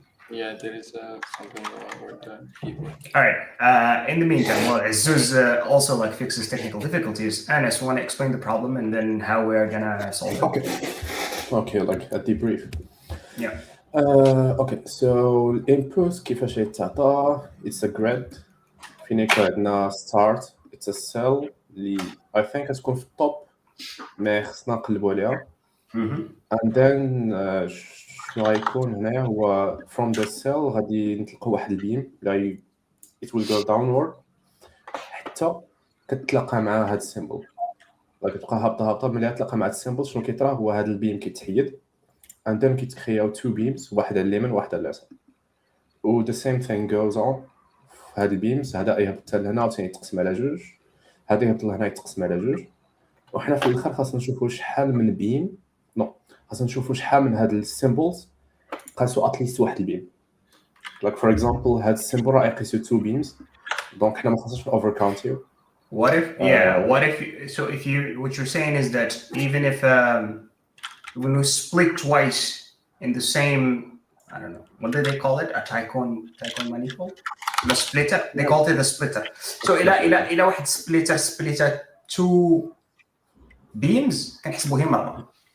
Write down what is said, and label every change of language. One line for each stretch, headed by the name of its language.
English: Yeah, there is something wrong with the keyboard. All right. In the meantime, while Azuz also like fixes technical difficulties, Anas, want to explain the problem and then how we're gonna solve it? Okay, like a debrief. Yeah. Okay, so
Arabic: الانبوت كيفاش يتعطى
English: it's a grid
Arabic: فين يكون عندنا
English: start it's a cell
Arabic: اللي
English: I think
Arabic: غتكون في الطوب ما خصنا نقلبوا عليها
English: and then
Arabic: شنو غيكون هنايا هو
English: from the cell
Arabic: غادي نطلقوا واحد البيم اللي
English: it will go downward
Arabic: حتى كتلاقى مع هاد السيمبل كتبقى هابطه ملي تلاقى مع السيمبل شنو كيطرا هو هاد البيم كيتحيد and then كيتكرياو
English: two beams
Arabic: واحد على اليمين واحد على اليسار و
English: the same thing goes on
Arabic: في هاد البيمز هذا يهبط حتى لهنا وثاني يتقسم على جوج هذا يهبط لهنا يتقسم على جوج وحنا في الاخر خاصنا نشوفوا شحال من بيم خاصنا نشوفوا شحال من هاد السيمبلز قاسوا اتليست واحد البيم
English: like for example
Arabic: هاد السيمبل راه يقيسوا
English: two beams
Arabic: دونك حنا ما خاصناش اوفر كاونتيو.
English: What if if you what you're saying is that even if when we split twice in the same I don't know what do they call it a Tycoon manifold the splitter they called it a splitter so
Arabic: إلى واحد
English: splitter two beams
Arabic: كنحسبوه مرة